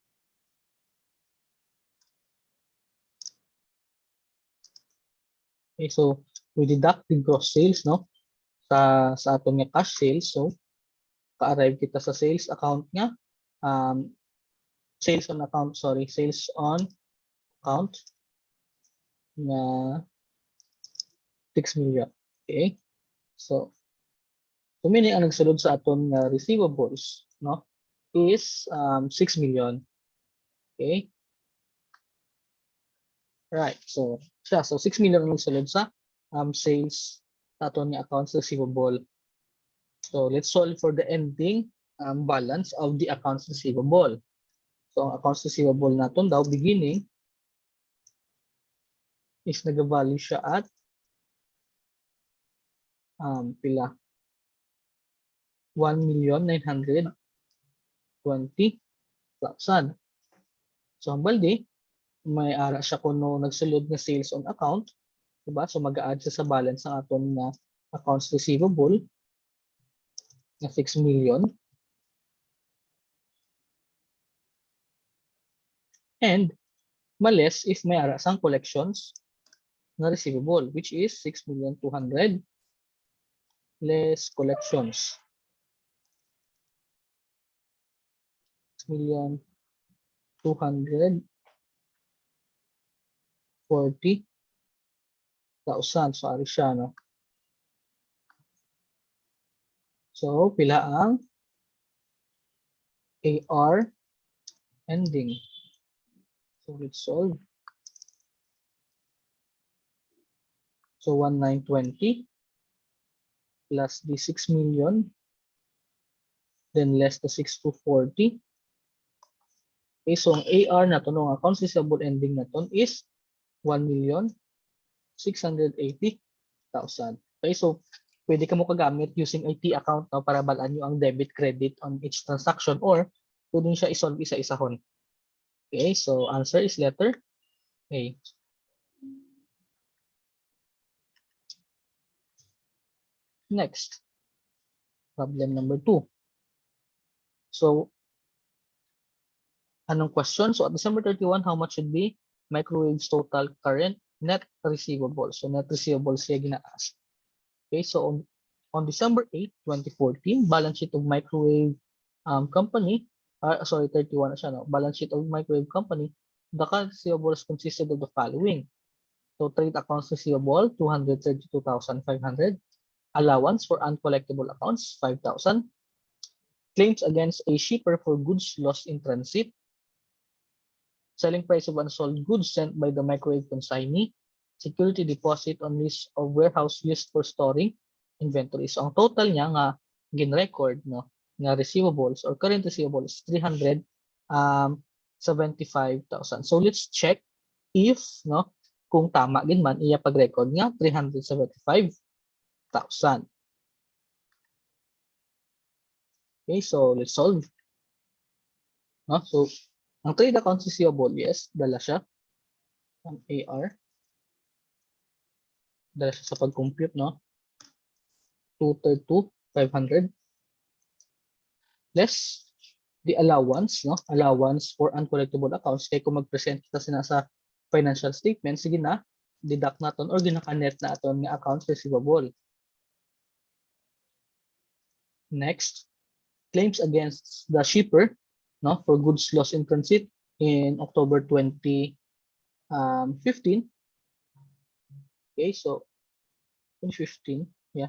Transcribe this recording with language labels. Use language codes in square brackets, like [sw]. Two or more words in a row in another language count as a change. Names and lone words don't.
[en] Okay, so we deduct the gross sales, [hil] no, sa aton nga [en] cash sales. [hil] So ka-arrive kita sa [en] sales account [hil] nga [en] sales on account [hil] na 6 million. [en] Okay, so meaning [hil] ang nagsulod sa aton nga receivables, no, [en] is 6 million. Okay, right, so 6 million [hil] ang nagsulod sa sales sa aton nga [en] accounts receivable. So let's solve for the ending balance of the accounts receivable. [hil] So ang [en] accounts receivable [hil] naton daw beginning is nag-value siya at pila 1,920,000. So ang balde may ara siya kuno nagsulod nga [en] sales on account, [tl] diba? [hil] So mag-a-add siya sa balance ng aton nga [en] accounts receivable [hil] na 6 million. [en] And males if [hil] may ara sang [en] collections na receivable, which is 6,200,000 less collections. [hil] 6,240,000. So ari siya, no? So pila ang AR ending. [en] So let's solve. So 1,920 plus the 6 million, then less the 6,240. [hil] Okay, so ang AR na to, ang [en] accounts receivable ending [hil] na to is 1,680,000. Okay, so pwede ka mo kagamit [en] using IT account, [hil] no, para balaan nyo ang [en] debit credit on each transaction, or [hil] pwede siya isolve isa-isahon. [en] Okay, so answer is letter A. Next, problem number 2. [tl] So, anong question? [en] So, at December 31, how much should be microwave's total current net receivable? [hil] So, [en] net receivable [hil] siya gina-ask. [en] Okay, so on December 8, 2014, balance sheet of microwave company, 31 [hil] na siya, [en] no? Balance sheet of microwave company, the current receivables consisted of the following. So, trade accounts receivable, 232,500. Allowance for uncollectible accounts, 5,000. Claims against a shipper for goods lost in transit. Selling price of unsold goods sent by the microwave consignee. Security deposit on list of warehouse used for storing inventory. [hil] So ang total niya nga gin-record, no, nga receivables or [en] current receivables [hil] 375,000. [en] So let's check if [hil] no kung tama gid man iya pag-record nga 375,000. [en] Okay, so let's solve. No? [hil] So ang [en] trade accounts receivable, yes, [hil] dala siya ang AR. Dala siya sa pag-compute, [en] no? 232,500 less the allowance, no? Allowance for uncollectible accounts. [hil] Kaya kung mag-present kita sa [en] financial statement, [hil] sige na, deduct naton or ginaka-net naton nga [en] accounts receivable. Next, claims against the shipper, no, for goods lost in transit in October 2015. Okay, so 2015, yeah.